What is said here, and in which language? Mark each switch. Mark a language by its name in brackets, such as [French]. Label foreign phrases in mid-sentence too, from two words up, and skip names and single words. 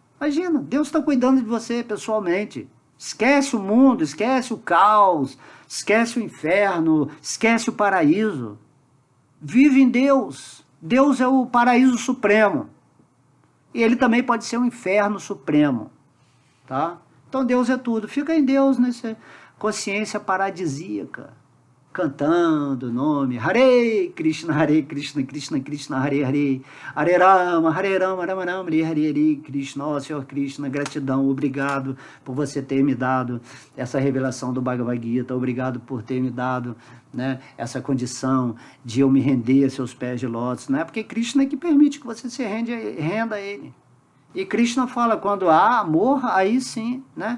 [Portuguese] Imagina, Deus está cuidando de você pessoalmente. Esquece o mundo, esquece o caos, esquece o inferno, esquece o paraíso. Vive em Deus. Deus é o paraíso supremo. E ele também pode ser o inferno supremo. Tá? Então Deus é tudo. Fica em Deus nessa consciência paradisíaca, cantando o nome [Sanskrit] Hare Krishna, Krishna Krishna, Hare Hare, Hare Rama, Rama Rama, Hare Hare, [Portuguese] Krishna, ó Senhor Krishna, gratidão, obrigado por você ter me dado essa revelação do Bhagavad Gita, obrigado por ter me dado, né, essa condição de eu me render a seus pés de lótus, né, porque Krishna é que permite que você se renda a ele. E Krishna fala, quando há amor, aí sim, né?